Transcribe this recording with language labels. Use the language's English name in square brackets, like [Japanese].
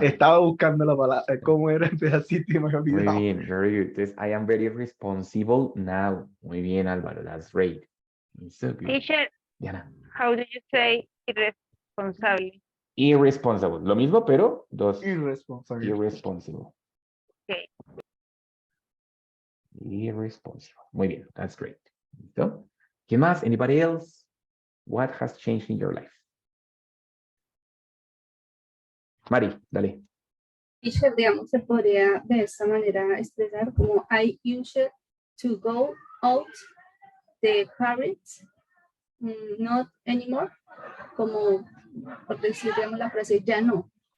[Spanish] Estaba buscando la palabra, cómo era el pedacito y me había Muy olvidado. [English] bien, very good. Entonces, I am very responsible now. [Spanish] Muy bien, [English] Álvaro, that's great. So good. Teacher, Diana. how do you say irresponsible? [Spanish] Irresponsible. Lo mismo, pero dos. [English] Irresponsible. Irresponsible. Okay. Irresponsible. [Spanish] Muy bien, [English] that's great. [Spanish] ¿Listo? ¿Qué más? [English] Anybody else? What has changed in your life? [Spanish] Mari, dale. Teacher, digamos, se podría de esta manera expresar como [English] I used to go out the parties, not anymore, [Spanish] como por decir, digamos, la frase ya no.